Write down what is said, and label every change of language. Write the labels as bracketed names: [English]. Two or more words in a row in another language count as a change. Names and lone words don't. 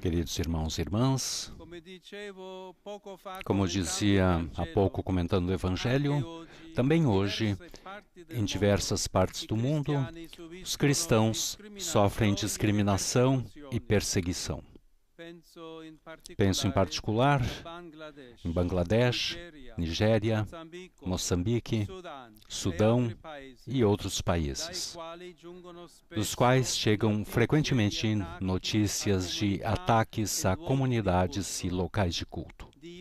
[Portuguese] Queridos irmãos e irmãs, [Italian] come dicevo poco fa, [Portuguese] como dizia há pouco comentando o Evangelho, também hoje, em diversas partes do mundo, os cristãos sofrem discriminação e perseguição. Penso em particular em Bangladesh, Nigéria, Moçambique, Sudão e outros países, dos quais chegam frequentemente notícias de ataques a comunidades e locais de culto.